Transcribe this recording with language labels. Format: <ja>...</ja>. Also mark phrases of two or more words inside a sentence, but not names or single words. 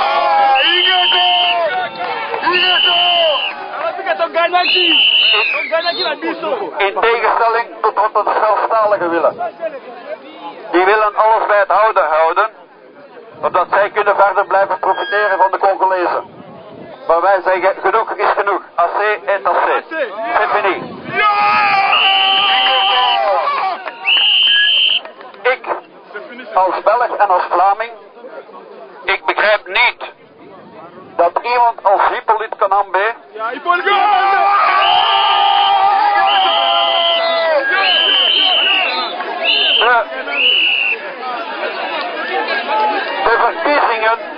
<nl>In tegenstelling tot wat de Franstaligen willen. Die willen alles bij het houden houden, zodat zij kunnen verder blijven profiteren van de Congolezen. Maar wij zeggen, genoeg is genoeg.</nl> <fr>Assez est assez. C'est fini.</fr> <nl>Ik, als Belg en als Vlaming, ik begrijp niet dat iemand als Hippolyte Kanambe de verkiezingen.</nl>